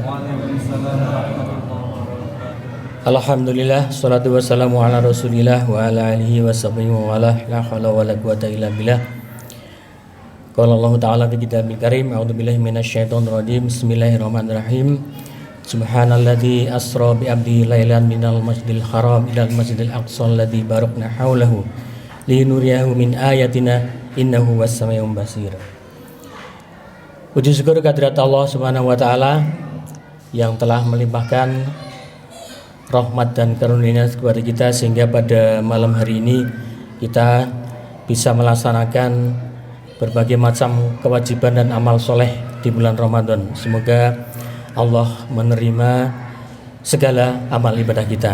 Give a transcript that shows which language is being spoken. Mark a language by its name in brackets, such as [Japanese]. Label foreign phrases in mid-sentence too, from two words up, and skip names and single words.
[Arabic] الحمد لله، الصلاة والسلام على رسول الله وعلى آله وصحبه وعلى لا حول ولا قوة إلا بالله. قال الله تعالى في كتابه الكريم، أعوذ بالله من الشيطان الرجيم. Bismillahirrahmanirrahim. سبحان الذي أسرى بعبده ليلا من المسجد الحرام إلى المسجد الأقصى الذي باركنا حوله لنريه من آياتنا إنه السميع البصير. [Indonesian] Puji syukur kehadirat Allah [Arabic] سبحانه وتعالى [Indonesian] yang telah melimpahkan rahmat dan karunia kepada kita sehingga pada malam hari ini kita bisa melaksanakan berbagai macam kewajiban dan amal soleh di bulan Ramadan. Semoga Allah menerima segala amal ibadah kita.